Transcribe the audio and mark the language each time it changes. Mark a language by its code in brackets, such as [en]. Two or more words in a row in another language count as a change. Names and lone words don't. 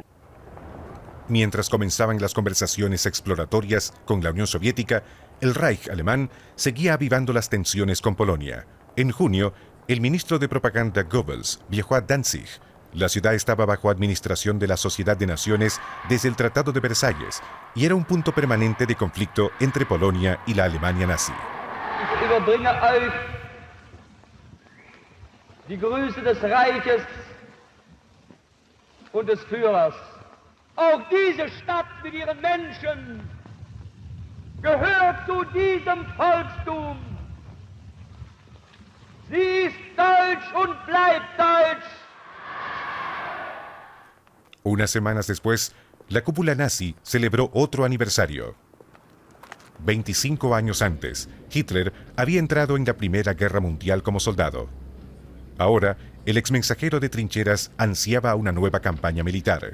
[es] Mientras comenzaban las conversaciones exploratorias con la Unión Soviética, el Reich alemán seguía avivando las tensiones con Polonia. En junio, el ministro de propaganda Goebbels viajó a Danzig. La ciudad estaba bajo administración de la Sociedad de Naciones desde el Tratado de Versalles y era un punto permanente de conflicto entre Polonia y la Alemania nazi. [de] Ich überbringe euch die Grüße des Reiches und des Führers. Auch diese Stadt mit ihren Menschen gehört zu diesem Volkstum. Sie ist deutsch und bleibt deutsch. [es] Unas semanas después, la cúpula nazi celebró otro aniversario. 25 años antes, Hitler había entrado en la Primera Guerra Mundial como soldado. Ahora, el exmensajero de trincheras ansiaba una nueva campaña militar.